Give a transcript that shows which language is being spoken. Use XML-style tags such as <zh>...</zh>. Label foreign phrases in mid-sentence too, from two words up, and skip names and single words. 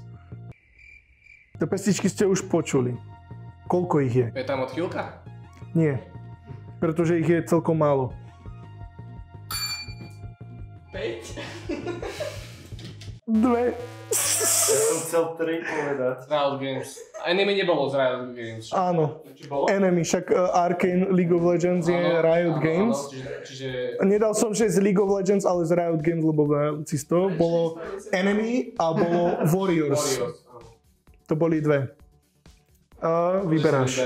<sk>Tie pesničky ste už počuli. Koľko ich je? Je tam odchýlka? Nie. Pretože ich je celkom málo. 5? 2. Ja som chcel 3 povedať. Riot Games. Enemy nebolo z Riot Games. Áno. Enemy, však Arcane League of Legends je Riot Games. Čiže... Nedal som, že z League of Legends, ale z Riot Games, lebo cisto bolo Enemy a bolo Warriors. To boli 2. A vyberáš.</sk>